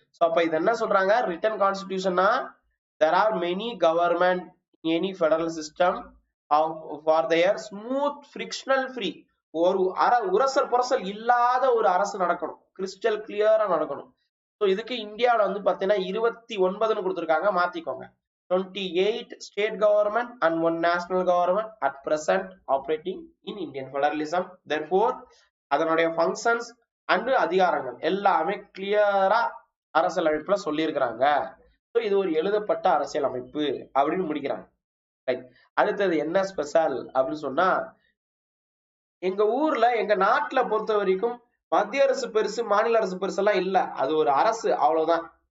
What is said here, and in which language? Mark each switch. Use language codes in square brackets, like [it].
[ta] So அப்ப இது என்ன சொல்றாங்க, return கான்ஸ்டிடியூஷன்னா [en] there are many government in any federal system for their smooth frictional free [ta] ஒரு உரசல் புரசல் இல்லாத ஒரு அரசு நடக்கணும், கிறிஸ்டல் கிளியரா நடக்கணும். ஸோ இதுக்கு இந்தியாவில் வந்து பாத்தீங்கன்னா 29ன்னு கொடுத்துருக்காங்க, மாத்திக்கோங்க. [en] 28 state government and 1 national government at present operating in Indian federalism. [ta] Therefore அதனுடைய ஃபங்க்ஷன்ஸ் அண்ட் அதிகாரங்கள் எல்லாமே கிளியரா அரசியலமைப்புல சொல்லி இருக்கிறாங்க. இது ஒரு எழுதப்பட்ட அரசியல் அமைப்பு அப்படின்னு முடிக்கிறாங்க. அடுத்தது என்ன ஸ்பெஷல் அப்படின்னு சொன்னா, எங்க ஊர்ல எங்க நாட்டுல பொறுத்த வரைக்கும் மத்திய அரசு பெருசு மாநில அரசு பெருசு எல்லாம் இல்ல, அது ஒரு அரசு, அவ்வளவுதான்.